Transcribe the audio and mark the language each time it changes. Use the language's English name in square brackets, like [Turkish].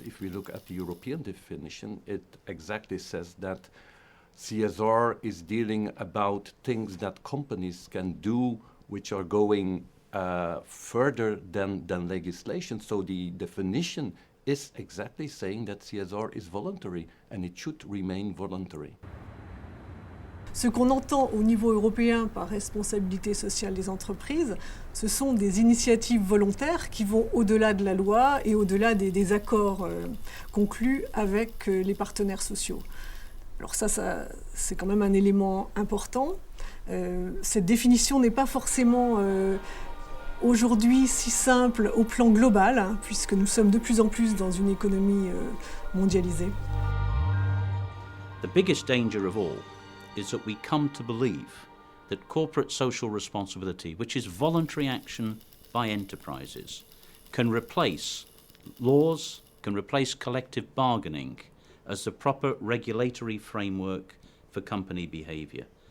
[English] If we look at the European definition, it exactly says that CSR is dealing about things that companies can do which are going further than legislation. So the definition is exactly saying that CSR is voluntary, and it should remain voluntary. [French] Ce qu'on entend au niveau européen par responsabilité sociale des entreprises, ce sont des initiatives volontaires qui vont au-delà de la loi et au-delà des accords conclus avec les partenaires sociaux. Alors ça c'est quand même un élément important. Cette définition n'est pas forcément aujourd'hui si simple au plan global, hein, puisque nous sommes de plus en plus dans une économie mondialisée. [English] The biggest danger of all is that we come to believe that corporate social responsibility, which is voluntary action by enterprises, can replace laws, can replace collective bargaining as the proper regulatory framework for company behaviour.